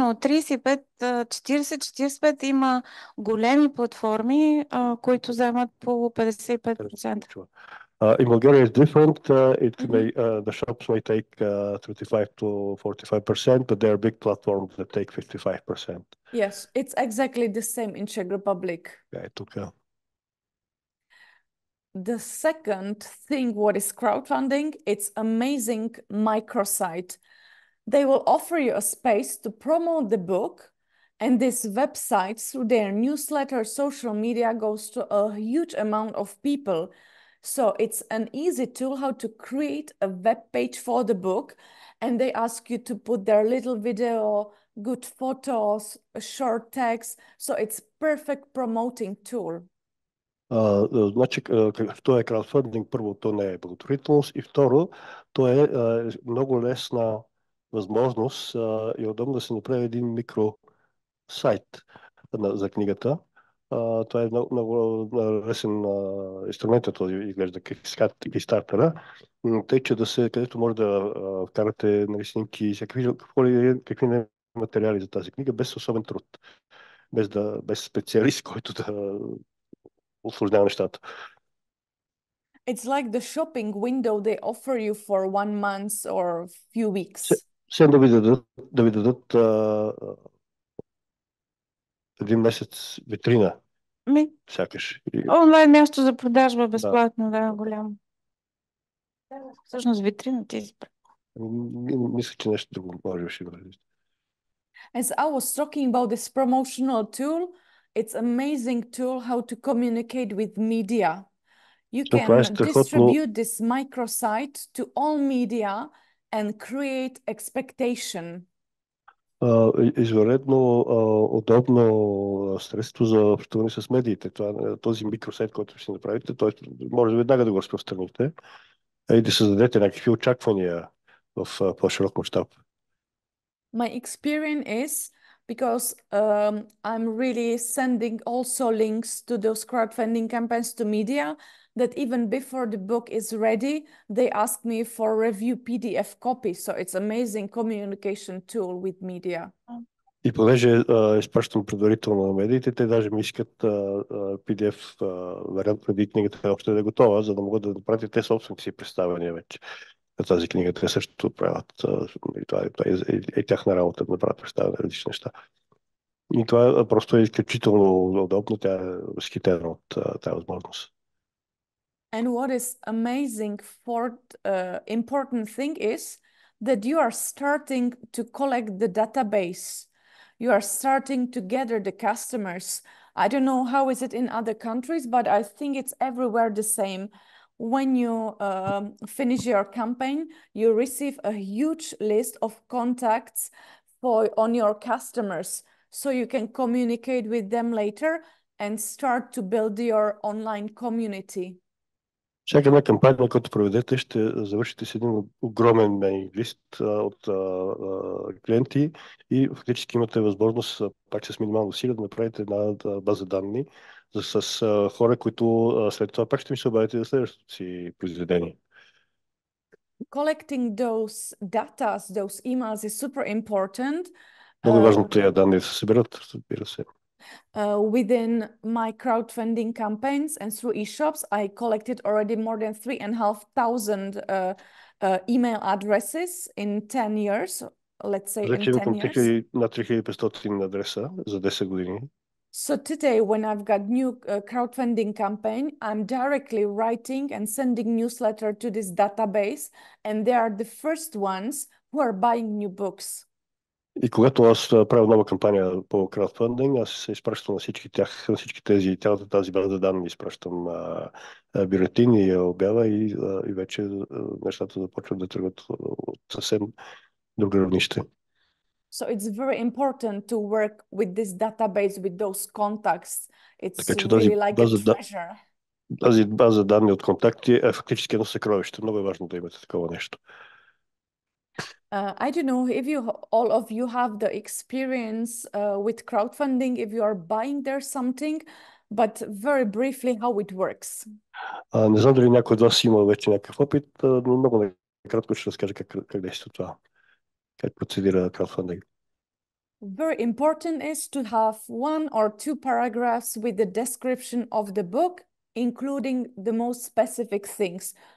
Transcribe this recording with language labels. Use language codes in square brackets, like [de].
[bg] 35, 40, 45 има големи платформи, които вземат по 55%. [en] In Bulgaria it's different. The shops may take 35 to 45%, but there are big platforms that take 55%. Yes, it's exactly the same in Czech Republic. [bg] Тук. [en] The second thing, what is crowdfunding? It's amazing microsite. They will offer you a space to promote the book, and this website, through their newsletter, social media, goes to a huge amount of people. So it's an easy tool how to create a web page for the book, and they ask you to put their little video, good photos, short text. So it's perfect promoting tool. [bg] Значи, то е краудфандинг, първо, то не е благотворителност и второ, то е много лесна възможност и удобно да се направи един микросайт за книгата. Това е много лесен инструмент, този изглежда Kickstarter, тъй че където може да вкарате снимки, какви материали за тази книга, без особен труд, без специалист, който да усложнява нещата. [en] It's like the shopping window they offer you for 1 month or few weeks. [bg] Сега да ви дадат един месец витрина. Сякаш. Онлайн място за продажба безплатно, да, голямо. Всъщност витрина ти избра. Мисля, че нещо друго може да бъде. [en] As I was talking about this promotional tool, it's amazing tool how to communicate with media. You can distribute this microsite to all media and create expectation. [bg] Извънредно удобно средство за общуване с медиите. Този микросайт, който ще направите, т.е. може веднага да го разпространите и да създадете някакви очаквания в по-широк мащаб. [en] My experience is because I'm really sending also links to those crowdfunding campaigns to media, that even before the book is ready, they ask me for review PDF copy. So it's amazing communication tool with media. [bg] И понеже изпращам предварително на медиите, те даже ми искат PDF вариант преди книгата още да е готова, за да могат да направят те собствените си представяния вече на тази книга. Те също правят. Това е тяхна работа да направят представяне на различни неща. И това просто е изключително удобно. Тя е възхитена от тази възможност. [en] And what is amazing important thing is that you are starting to collect the database. You are starting to gather the customers. I don't know how is it in other countries, but I think it's everywhere the same. When you finish your campaign, you receive a huge list of contacts on your customers, so you can communicate with them later and start to build your online community. [bg] Всяка една кампания, която проведете, ще завършите с един огромен мейл лист от клиенти и фактически имате възможност пак с минимално усилие да направите една база данни с хора, които след това пак ще ми се обадите за следващото си произведение. [en] Collecting those data, those emails is super important. [bg] Много важно тези данни да се съберат, разбира се. [en] Within my crowdfunding campaigns and through e-shops, I collected already more than 3,500 email addresses in 10 years, let's say in 10 years. [bg] На 3500 адреса за 10 години. [en] So today, when I've got new crowdfunding campaign, I'm directly writing and sending newsletter to this database, and they are the first ones who are buying new books. [bg] И когато аз правя нова кампания по краудфандинг, аз се изпращам на всички тях, на всички цялата тази база данни, изпращам бюлетини и обява и вече нещата започват да тръгват от съвсем друго равнище. [en] So it's very important to work with this database, with those contacts. It's really like a treasure. [bg] Тази база данни от контакти е фактически едно съкровище. Много е важно да имате такова нещо. [en] I don't know if all of you have the experience with crowdfunding, if you are buying there something, but very briefly how it works. [bg] Не знам дали някой от вас има вече някакъв опит, но много накратко ще разкажа как действа това, как процедира краудфандинг. [en] Very important is to have 1 or 2 paragraphs with the description of the book, including the most specific things.